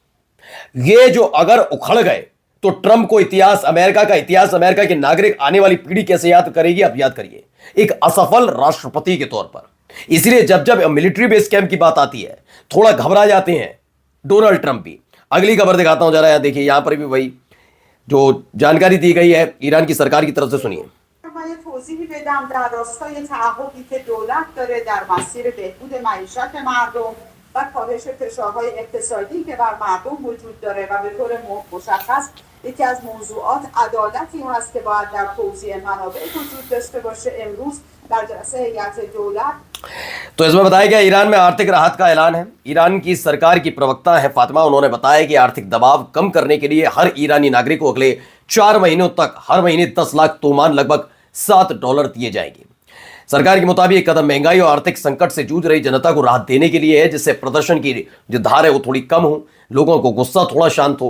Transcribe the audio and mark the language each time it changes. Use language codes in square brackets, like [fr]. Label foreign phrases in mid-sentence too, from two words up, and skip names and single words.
[hi] ये जो अगर उखड़ गए तो ट्रंप को इतिहास, अमेरिका का इतिहास, अमेरिका के नागरिक, आने वाली पीढ़ी कैसे याद करेगी? आप याद करिए, एक असफल राष्ट्रपति के तौर पर। इसलिए जब जब [en] military base camp [hi] की बात आती है, थोड़ा घबरा जाते हैं डोनाल्ड ट्रंप भी। अगली खबर दिखाता हूं जरा, यहां देखिए, यहां पर भी वही जो जानकारी दी गई है ईरान की सरकार की तरफ से, सुनिए। [fa] توضیحی بدم در راستای تعهدی که دولت داره در مسیر بهبود معیشت مردم و کاهش فشارهای اقتصادی که بر مردم وجود داره و به طور مشخص یکی از موضوعات عدالتی هست که باید در توزیع منابع وجود داشته باشه. امروز در جلسه هیئت دولت [hi] तो इसमें बताया गया ईरान में आर्थिक राहत का ऐलान है। ईरान की सरकार की प्रवक्ता है फातिमा, उन्होंने बताया कि आर्थिक दबाव कम करने के लिए हर ईरानी नागरिक को अगले 4 महीनों तक हर महीने 10 लाख तोमान, लगभग $7 दिए जाएंगे। सरकार के मुताबिक ये कदम महंगाई और आर्थिक संकट से जूझ रही जनता को राहत देने के लिए है, जिससे प्रदर्शन की जो धार है वो थोड़ी कम हो, लोगों को गुस्सा थोड़ा शांत हो।